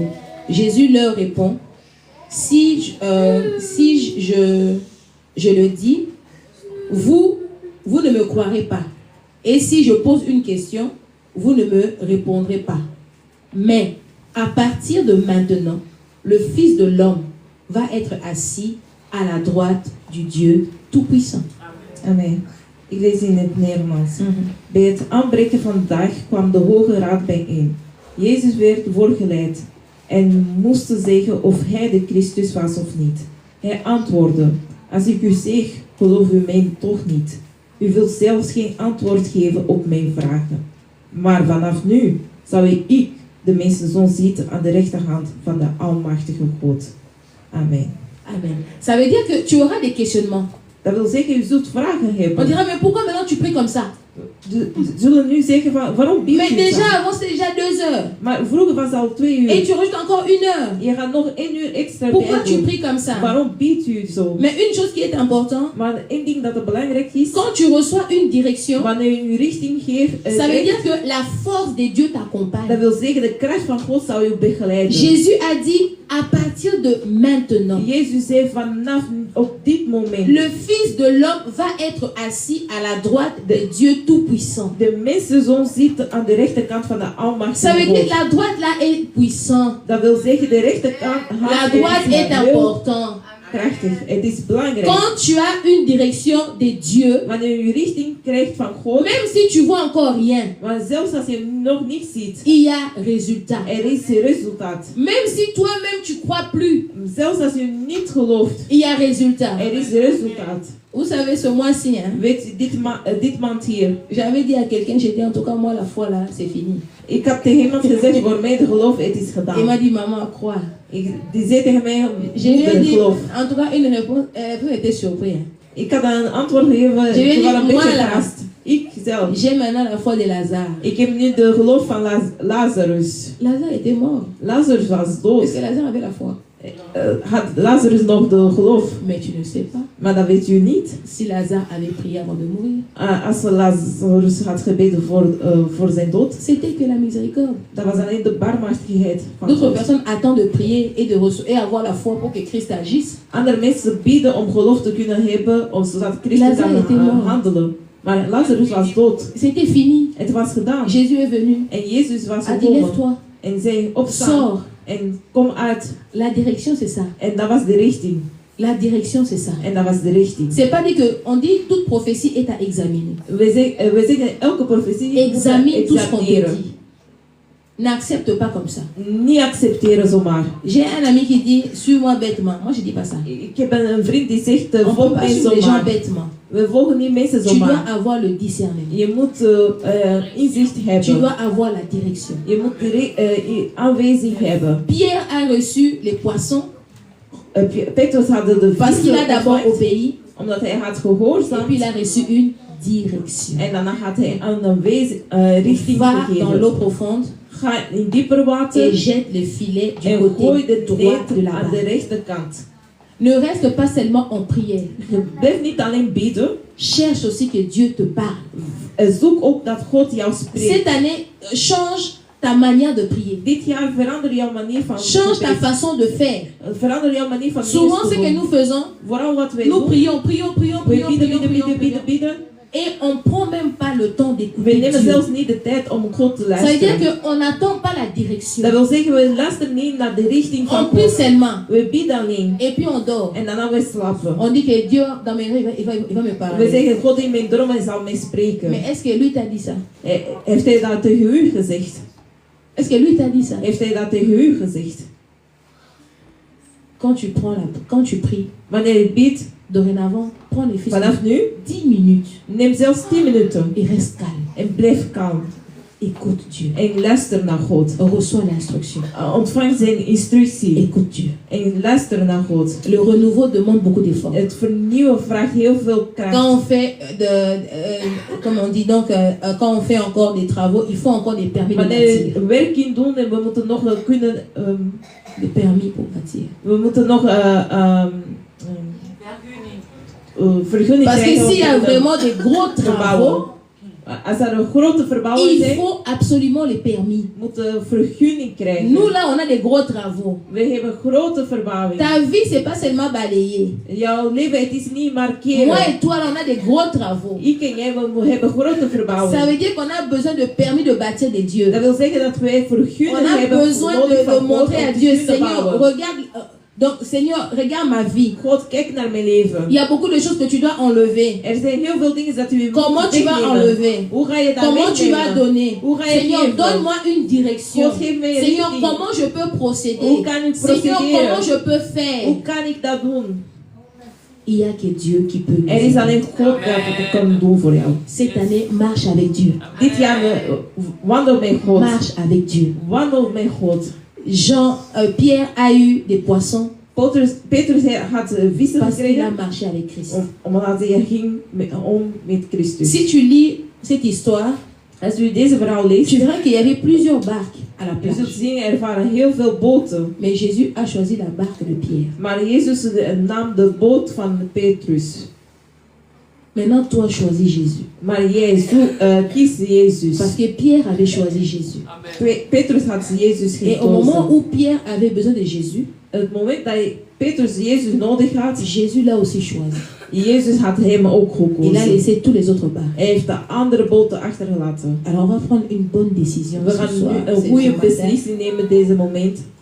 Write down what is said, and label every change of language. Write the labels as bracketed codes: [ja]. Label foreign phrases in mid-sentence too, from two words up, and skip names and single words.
[fr] Jésus leur répond, si je le dis, vous ne me croirez pas. Et si je pose une question, vous ne me répondrez pas. Mais à partir de maintenant, le Fils de l'homme va être assis à la droite du Dieu Tout-Puissant. Amen. [nl] Ik lees in het Nederlands. Bij het aanbreken van de dag kwam de Hoge Raad bijeen. Jezus werd voorgeleid en moest zeggen of hij de Christus was of niet. Hij antwoordde, als ik u zeg, geloof u mij toch niet. U wilt zelfs geen antwoord geven op mijn vragen. Maar vanaf nu zal ik de mensenzoon zitten aan de rechterhand van de Almachtige God. Amen. Amen. [fr] Ça veut dire que tu auras des questionnements. [nl] Dat wil zeggen, u zult vragen [fr] On [nl] hebben. [fr] dira, mais pourquoi maintenant tu pries comme ça? [nl] Zullen nu zeggen van, waarom biedt [fr] Mais [nl] u [fr] déjà, [nl] dat? [fr] avant c'était déjà 2 heures. [nl] Maar vroeger was het al 2 uur. [fr] Et tu rajoutes encore 1 heure. [nl] Je gaat nog 1 uur extra [fr] Pourquoi [nl] bij [fr] tu [nl] doen. [fr] pries comme ça? [nl] Waarom biedt u zo? [fr] Mais une chose qui est importante, [nl] Maar één ding dat belangrijk is, [fr] quand tu reçois une direction, [nl] wanneer u richting geeft, [fr] ça veut dire que la force de Dieu t'accompagne. [nl] dat wil zeggen, de kracht van God zal u begeleiden. [fr] Jésus a dit, à partir de maintenant, [nl] Jezus zei vanaf op dit moment, [fr] le Fils de l'homme va être assis à la droite de Dieu Tout-Puissant. [nl] de mensenzoon zit aan de rechterkant van de [fr] Ça [nl] Almachtige [fr] veut dire [nl] God. [fr] que la droite là est puissant. [nl] Dat wil zeggen, de rechterkant [fr] La droite est [nl] heel [fr] important. [nl] krachtig. Het is belangrijk. [fr] Quand tu as une direction de Dieu, [nl] Wanneer u richting krijgt van God, [fr] même si tu vois encore rien, [nl] maar zelfs als je nog niets ziet, [fr] il y a résultat. [nl] er is resultaat. [fr] Même si toi-même tu crois plus, [nl] Zelfs als u niet gelooft, [fr] il y a résultat. [nl] er is resultaat. [fr] Vous savez, ce mois-ci, hein, [nl] Weet je, dit maand hier. [fr] j'avais dit à quelqu'un, j'ai dit en tout cas, moi, la foi là, c'est fini. [nl] Ik heb tegen iemand gezegd, voor mij de geloof, het is [fr] Il [nl] gedaan. [fr] m'a dit, maman, crois. [nl] Die zei tegen mij, [fr] Je lui ai [nl] de [fr] dit, [nl] geloof. [fr] en tout cas, une réponse, vous était surpris. Hein. [nl] Ik had een antwoord gegeven, [fr] Je lui ai [nl] ik was [fr] dit, [nl] een beetje [fr] moi, là. [nl] verrast. Ik zelf. [fr] J'ai maintenant la foi de Lazare. [nl] Ik heb nu de geloof van Lazarus. [fr] Lazare était mort. [nl] Lazarus was dood. [fr] Parce que Lazare avait la foi. [nl] Had Lazarus nog de geloof? [fr] Mais tu ne sais pas [nl] Maar dat weet u niet. [fr] si Lazare avait prié avant de mourir. [nl] Als Lazarus had gebeden voor zijn dood, [fr] C'était que la miséricorde. [nl] dat was alleen de barmhartigheid van [fr] D'autres [nl] God. [fr] personnes attendent de prier et et avoir la foi pour que Christ agisse. [nl] Andere mensen bieden om geloof te kunnen hebben, zodat Christus [fr] Lazarus était [nl] kan [fr] mort. [nl] handelen. Maar Lazarus was dood. [fr] C'était fini. [nl] Het was gedaan. [fr] Jésus est venu. [nl] En Jezus was [fr] A dit, [nl] gekomen. [fr] lève-toi. [nl] En zei, opstaan. [fr] Sors. [nl] En kom uit. [fr] La direction, c'est ça. [nl] En dat was de richting. [fr] La direction, c'est ça. [nl] En dat was de richting. [fr] C'est pas dit que, on dit toute prophétie est à examiner. [nl] We zeggen elke profetie moet [fr] Examine tout ce qu'on te [nl] examineren. [fr] dit. N'accepte pas comme ça. [nl] Niet accepteren zomaar. [fr] J'ai un ami qui dit, suis-moi bêtement. Moi, je dis pas ça. [nl] Ik heb een vriend die zegt, [fr] On ne [nl] volg [fr] peut pas [nl] mij [fr] suivre les gens [nl] zomaar. [fr] bêtement. [nl] We volgen niet mensen [fr] Tu dois [nl] zomaar. [fr] avoir le discernement. [nl] Je moet inzicht [fr] Tu [nl] hebben. [fr] dois avoir la direction. [nl] Je moet aanwezig hebben. [fr] Pierre a reçu les poissons [nl] Petrus had de [fr] parce qu'il a [nl] vissen [fr] d'abord [nl] ontvangen, [fr] obéi [nl] omdat hij had [fr] et [nl] gehoorzaamd. [fr] puis il a reçu une direction. [nl] En daarna had hij een richting [fr] Va dans [nl] gegeven. [fr] l'eau profonde [nl] Ga in dieper water [fr] et jette le filet du [nl] en gooi [fr] côté [nl] de [fr] droit de [nl] net [fr] la [nl] aan de [fr] barre. [nl] rechterkant. [fr] Ne reste pas seulement en prière. [nl] Je blijft niet alleen bidden. [fr] Cherche aussi que Dieu te parle. [nl] Zoek ook dat God jou spreekt. [fr] Cette année, change ta manière de prier. [nl] Dit jaar verander jouw manier van [fr] Change ta [nl] gebed. [fr] façon de faire. [nl] Verander jouw manier van [fr] Souvent, ce [nl] dienst te [fr] que [nl] doen. [fr] nous faisons, [nl] Vooral wat wij [fr] nous [nl] doen. [fr] prions, prions, prions, [nl] We [fr] prions, [nl] bidden, [fr] prions, [nl] bidden, [fr] prions, [nl] bidden, bidden, [fr] prions. [nl] bidden. [fr] Et on ne prend même pas le temps [nl] We [fr] d'écouter [nl] nemen [fr] Dieu. [nl] zelfs niet de tijd om God te [fr] Ça veut dire [nl] luisteren. [fr] qu'on n'attend pas la direction. [nl] Dat wil zeggen, we luisteren niet naar de richting [fr] On [nl] van [fr] prie [nl] God. [fr] seulement. [nl] We bidden alleen. [fr] Et puis on dort. [nl] En daarna we slapen. [fr] On dit que Dieu, dans mes rêves, il va me [nl] We [fr] parler. [nl] zeggen, God in mijn dromen zal mij spreken. [fr] Mais est-ce que lui t'a dit ça? [nl] Heeft hij dat tegen u gezegd? [fr] Est-ce que lui t'a dit ça? [nl] Heeft hij dat tegen u gezegd? [fr] Quand tu pries, [nl] Wanneer je bidt, [fr] dorénavant, prends les fils [nl] vanaf nu, [fr] 10 minutes [nl] neem zelfs 10 minuten. [fr] et reste calme. [nl] En blijf kalm. [fr] Écoute Dieu. [nl] En luister naar God. [fr] Reçois l'instruction. [nl] Ontvang zijn instructie. [fr] Écoute Dieu. [nl] En luister naar God. [fr] Le renouveau demande beaucoup d'efforts. [nl] Het vernieuwen vraagt heel veel kracht. [fr] Quand on fait comme on dit donc, quand on fait encore des travaux, il faut encore des permis de [nl] Wanneer [fr] bâtir. [nl] we werking doen en we moeten nog kunnen, [fr] Des permis pour bâtir. [nl] we moeten nog vergunning [fr] Parce que [nl] krijgen om [fr] s'il y a [nl] te [fr] vraiment des gros travaux, [nl] verbouwen. Als er een grote verbouwing [fr] il [nl] zijn, [fr] faut absolument les permis. [nl] moeten we vergunning krijgen. [fr] Nous là, on a des gros travaux. [nl] We hebben grote verbouwing. [fr] Ta vie, c'est pas seulement balayer. [nl] Jouw leven, het is niet [fr] Moi [nl] markeren. [fr] et toi, là, on a des gros travaux. [nl] Ik en jij, we hebben grote [fr] Ça [nl] verbouwing. [fr] veut dire qu'on a besoin de permis de bâtir des dieux. [nl] Dat wil zeggen dat wij [fr] On [nl] vergunning [fr] a [nl] hebben [fr] besoin [nl] nodig [fr] de [nl] van God [fr] montrer à [nl] om te [fr] Dieu, [nl] kunnen [fr] Seigneur, [nl] bouwen. [fr] regarde. Donc, Seigneur, regarde ma vie. [nl] God, kijk naar mijn leven. [fr] Il y a beaucoup de choses que tu dois enlever. [nl] Er zijn heel veel dingen dat u moet [fr] Comment tu vas [nl] wegnemen. [fr] enlever? [nl] Hoe ga je dat [fr] Comment tu vas [nl] wegnemen? [fr] donner? [nl] Hoe ga je [fr] Seigneur, [nl] geven? [fr] donne-moi une direction. [nl] God, geef mij een [fr] Seigneur, [nl] richting. [fr] comment je peux procéder? [nl] Hoe kan ik [fr] Seigneur, [nl] procederen? [fr] comment je peux faire? [nl] Hoe kan ik dat doen? [fr] Il y a que Dieu qui peut nous [nl] Er is [fr] aider. [nl] alleen God dat het kan doen voor jou. [fr] Cette année, marche avec Dieu. [nl] Dit jaar wandel met God. [fr] Marche avec Dieu. [nl] Wandel met God. [fr] Pierre a eu des poissons [nl] Petrus had vissen [fr] parce qu'il a [nl] gekregen [fr] marché avec Christ. [nl] omdat hij ging om met Christus. [fr] Si tu lis cette histoire, [nl] Als u deze verhaal leest, [fr] tu verras qu'il y avait plusieurs barques à la [nl] u [fr] plage. [nl] zult zien er waren heel veel boten. [fr] Mais Jésus a choisi la barque de Pierre. [nl] Maar Jezus nam de boot van Petrus. [fr] Maintenant, toi, choisis Jésus. [nl] Maar jij kies Jezus. [fr] Parce que Pierre avait choisi Jésus. Amen. [nl] Petrus had Jezus [fr] Et au moment [nl] gekozen. [fr] où Pierre avait besoin de Jésus, [nl] Het moment dat Petrus Jezus nodig had, [fr] Jésus l'a aussi choisi. [nl] Jezus had hem ook [fr] Il a [nl] gekozen. [fr] laissé tous les autres barques. [nl] Hij heeft de andere boten achtergelaten. [fr] Alors, on va prendre une bonne décision [nl] We [fr] ce [nl] gaan [fr] soir. [nl] nu een [fr] ce [nl] goede [fr] matin. [nl] beslissing nemen deze moment.